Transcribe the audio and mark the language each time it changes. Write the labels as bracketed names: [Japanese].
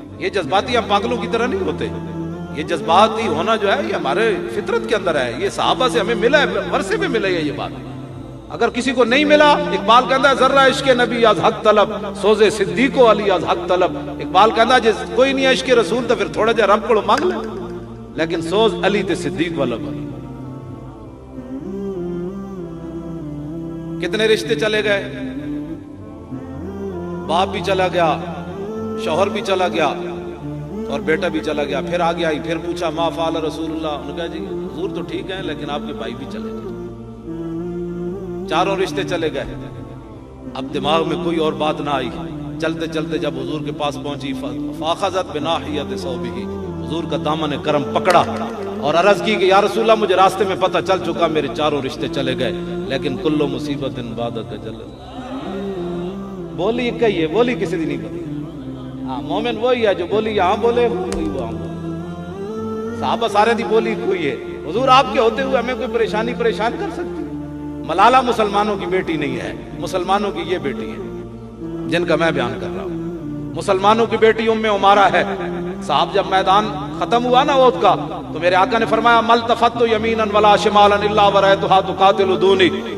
[Urdu] یہ جذباتی ہم پاگلوں کی طرح نہیں ہوتے. یہ جذباتی ہونا جو ہے یہ ہمارے فطرت کے اندر ہے. یہ صحابہ سے ہمیں ملا ہے, ورثے میں ملا ہے یہ بات. اگر کسی کو نہیں ملا, اقبال کہتا ہے [Persian] ذرہ عشق نبی از حق طلب, [Urdu] سوزے صدیق و علی از حق طلب. اقبال کہتا ہے جس کوئی نہیں عشق رسول تو پھر تھوڑا جا رب کو مانگ لے. [Punjabi] لیکن سوز علی تے صدیق والا بنی. [Urdu] کتنے رشتے چلے گئے، باپ بھی چلا گیا، شوہر بھی چلا گیا اور بیٹا بھی چلا گیا. پھر آگے آئی، پھر پوچھا [Arabic] ما فعل رسول اللہ. [Urdu] انہوں نے کہا جی حضور تو ٹھیک ہیں لیکن آپ کے بھائی بھی چلے گئے. چاروں رشتے چلے گئے. اب دماغ میں کوئی اور بات نہ آئی. چلتے چلتے جب حضور کے پاس پہنچی، [Arabic] فاخذت بناحیت ثوبہ، [Urdu] حضور کا دامن کرم پکڑا اور عرض کی کہ یا رسول اللہ مجھے راستے میں پتہ چل چکا میرے چاروں رشتے چلے گئے، لیکن [Arabic] کل مصیبت بعد اجل. [Punjabi] بولی کہی ہے، بولی کسی دی نہیں پتی. [Urdu] ہاں مومن وہی ہے جو بولی یہاں بولے، وہی وہاں بولے. صحابہ سارے دی بولی کوئی ہے. حضور آپ کے ہوتے ہوئے ہمیں کوئی پریشانی پریشان کر سکتی؟ ملالہ مسلمانوں کی بیٹی نہیں ہے، مسلمانوں کی یہ بیٹی ہے جن کا میں بیان کر رہا ہوں. مسلمانوں کی بیٹی ام عمارہ ہے. صاحب جب میدان ختم ہوا نا احد کا، تو میرے آقا نے فرمایا [Arabic] ملتفت یمینا ولا شمالا الا ورأیتها تقاتل دونی.